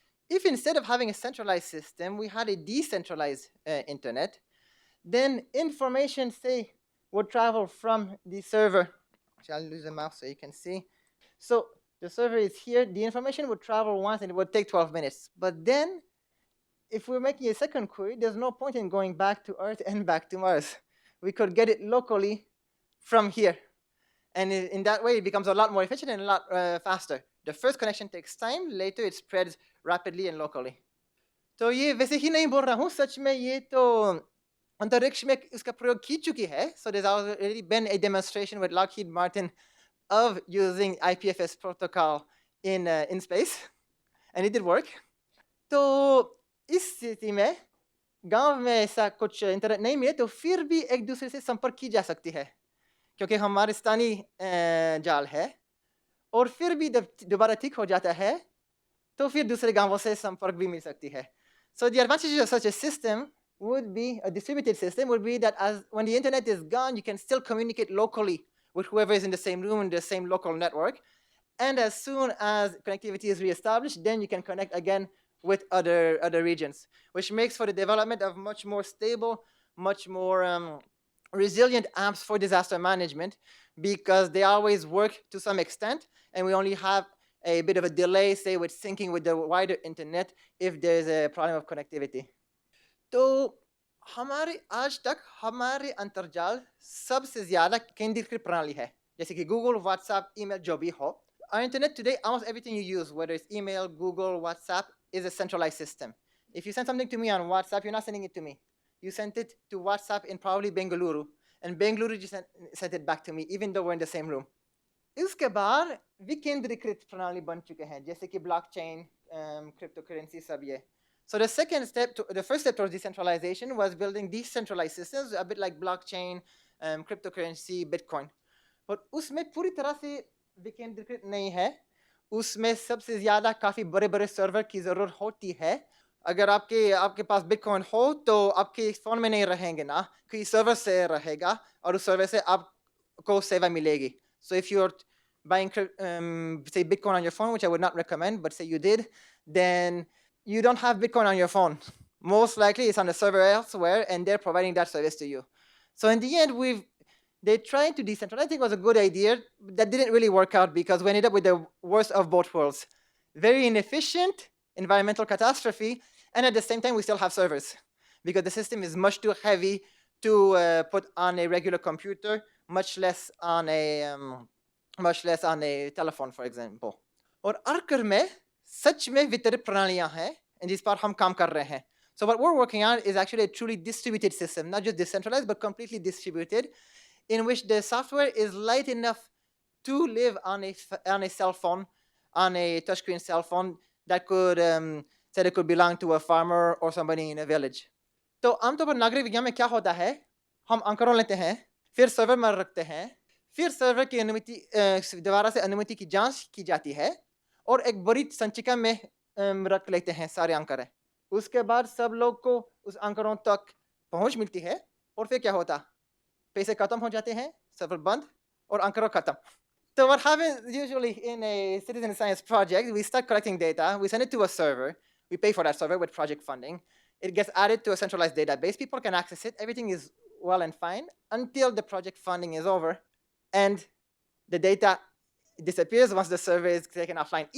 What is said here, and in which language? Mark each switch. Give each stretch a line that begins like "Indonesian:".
English: If instead of having a centralized system, we had a decentralized internet, then information, say, would travel from the server. I'll lose the mouse so you can see. So the server is here. The information would travel once and it would take 12 minutes. But then, if we're making a second query, there's no point in going back to Earth and back to Mars. We could get it locally from here. And in that way, it becomes a lot more efficient and a lot faster. The first connection takes time. Later, it spreads rapidly and locally.
Hindi: तो ये वैसे ही नहीं बोल रहा हूँ, सच में ये तो अंतरिक्ष में इसका प्रयोग की चुकी है.
English: So there's already been a demonstration with Lockheed Martin of using IPFS protocol in space, and it did work.
Hindi: तो इस स्थिति में गांव में ऐसा कुछ इंटरनेट नहीं मिले तो फिर भी एक दूसरे से संपर्क की जा सकती है, क्योंकि हमारे स्थानीय जाल है, और फिर भी दोबारा ठीक हो जाता है तो फिर दूसरे गांवों से संपर्क भी मिल सकती है.
English: So the advantage of such a system would be, a distributed system would be that when the internet is gone, you can still communicate locally with whoever is in the same room in the same local network. And as soon as connectivity is reestablished, then you can connect again with other regions, which makes for the development of much more stable, much more resilient apps for disaster management, because they always work to some extent, and we only have a bit of a delay, say, with syncing with the wider internet if there's a problem of connectivity.
Hindi: तो हमारे आज तक हमारे अंतर्जाल सबसे ज़्यादा केंद्रीकृत प्रणाली है, जैसे कि Google, WhatsApp, email, जो भी हो.
English: Our internet today, almost everything you use, whether it's email, Google, WhatsApp, is a centralized system. If you send something to me on WhatsApp, you're not sending it to me. You sent it to WhatsApp in probably Bengaluru, and Bengaluru just sent it back to me, even though we're in the same room.
Hindi: इसके बाद विकेंद्रीकृत प्रणाली बन चुके हैं, जैसे कि blockchain, cryptocurrency, सब ये.
English: So the first step towards decentralization was building decentralized systems, a bit like blockchain, cryptocurrency, Bitcoin. But
Hindi: उसमें पूरी तरह से विकेंद्रीकृत नहीं है. उसमें सबसे ज़्यादा काफ़ी बड़े-बड़े सर्वर की ज़रूरत होती है. अगर आपके पास बिटकॉइन हो तो आपके फ़ोन में नहीं रहेंगे ना, कि सर्वर से रहेगा और उस सर्वर से आपको सेवा मिलेगी.
English: So if you're buying say Bitcoin on your phone, which I would not recommend, but say you did, then you don't have Bitcoin on your phone. Most likely it's on a server elsewhere, and they're providing that service to you. So in the end, they tried to decentralize. I think it was a good idea. That didn't really work out because we ended up with the worst of both worlds. Very inefficient, environmental catastrophe, and at the same time, we still have servers because the system is much too heavy to put on a regular computer, much less on a telephone, for example.
Hindi: और अर्कर में सच में वितरित प्रणालियां हैं,
English: and
Hindi: जिस पर हम काम कर रहे हैं.
English: So what we're working on is actually a truly distributed system, not just decentralized, but completely distributed, in which the software is light enough to live on a cell phone, on a touchscreen cell phone that could say it could belong to a farmer or somebody in a village.
Hindi: तो आमतौर पर नागरिक विज्ञान में क्या होता है, हम आंकड़ों लेते हैं, फिर सर्वर में रखते हैं, फिर सर्वर की दोबारा से अनुमति की जांच की जाती है और एक बड़ी संचिका में रख लेते हैं सारे आंकड़े. उसके बाद सब लोग को उस आंकड़ों तक पहुंच मिलती है और फिर क्या होता, पैसे खत्म हो जाते हैं, सर्वर बंद और आंकड़ों खत्म.
English: So what happens usually in a citizen science project, we start collecting data, we send it to a server, we pay for that server with project funding, it gets added to a centralized database, people can access it, everything is well and fine until the project funding is over and the data disappears once the server is taken offline.